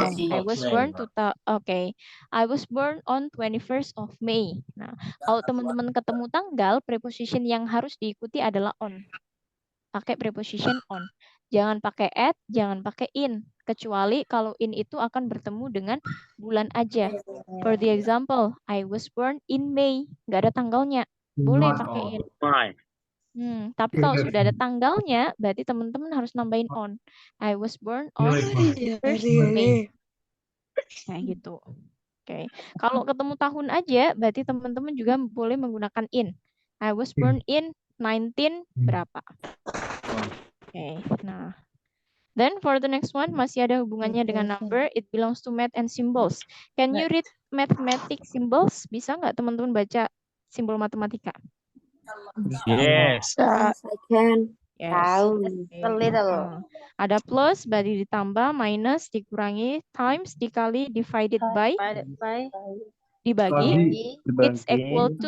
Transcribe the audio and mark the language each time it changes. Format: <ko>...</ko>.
<en>I was born I was born on 21st of May.</en> <id>Nah, kalau teman-teman ketemu tanggal, preposition yang harus diikuti adalah on. Pakai preposition on. Jangan pakai at, jangan pakai in. Kecuali kalau in itu akan bertemu dengan bulan aja.</id> <en>For the example, I was born in May.</en> <id>Nggak ada tanggalnya. Boleh pakai in. Tapi kalau sudah ada tanggalnya, berarti teman-teman harus nambahin on.</id> <en>I was born on 1st May.</en> <id>Kayak gitu. Oke. Kalau ketemu tahun aja, berarti teman-teman juga boleh menggunakan in.</id> <en>I was born in 19</en> <id>berapa. Oke, nah.</id> <en>Then for the next one,</en> <id>masih ada hubungannya dengan number.</id> <en>It belongs to math and symbols. Can you read mathematics symbols?</en> <id>Bisa nggak teman-teman baca simbol matematika?</id> <en>Yes. Yes, I can. Yes. A little.</en> <id>Ada plus, berarti ditambah, minus, dikurangi, times, dikali, divided by, dibagi.</id> <en>It's equal to,</en>